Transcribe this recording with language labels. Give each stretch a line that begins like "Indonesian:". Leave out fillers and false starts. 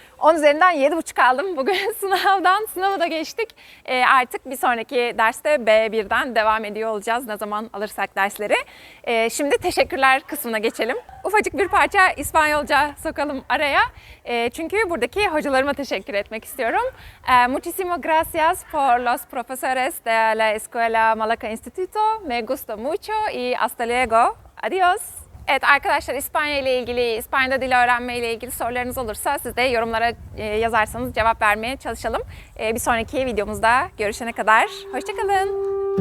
Turkish: 10 üzerinden 7,5 aldım. Bugün sınavı da geçtik. Artık bir sonraki derste B1'den devam ediyor olacağız. Ne zaman alırsak dersleri. Şimdi teşekkürler kısmına geçelim. Ufacık bir parça İspanyolca sokalım araya. Çünkü buradaki hocalarıma teşekkür etmek istiyorum.
Spanish: Muchísimas gracias por los profesores de la Escuela Malaca Instituto. Me gusta mucho y hasta luego. Adiós.
Turkish: Evet arkadaşlar, İspanya ile ilgili, İspanya'da dil öğrenme ile ilgili sorularınız olursa siz de yorumlara yazarsanız cevap vermeye çalışalım. Bir sonraki videomuzda görüşene kadar hoşça kalın.